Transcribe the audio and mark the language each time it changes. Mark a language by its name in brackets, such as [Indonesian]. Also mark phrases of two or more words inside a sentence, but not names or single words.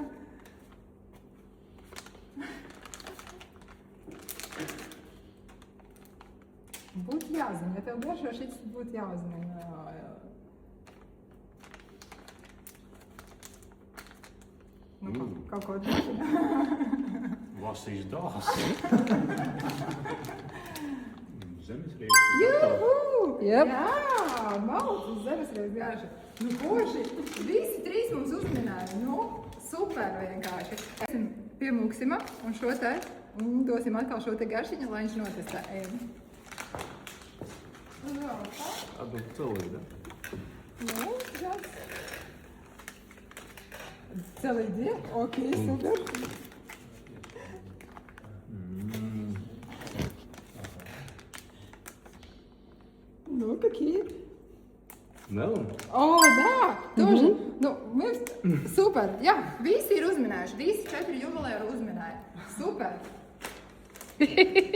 [Latvian] Būtu jāzina, ja tev garšo šis būtu jāuzmina. Nu, kaut ko tādu. [German] Was is das? [Latvian] Zemesrieksts. Juhu! Jep. Jā, maltas zemesrieksts garša. Nu, koši, visi trīs mums uzminēja. Nu, super vienkārši. Esim pie Muksima un šo te, un dosim atkal šo te garšiņu, lai viņš notestē. Ejam. [Russian] Одну целую, да? [Latvian] Nu, žāds. [Russian] Целый день? Окей, супер. Ну, какие? Melon? O, да, тоже. [Latvian] Nu, mums, super, jā, visi ir uzminējuši, visi 4 juvelēri uzminēja. Super.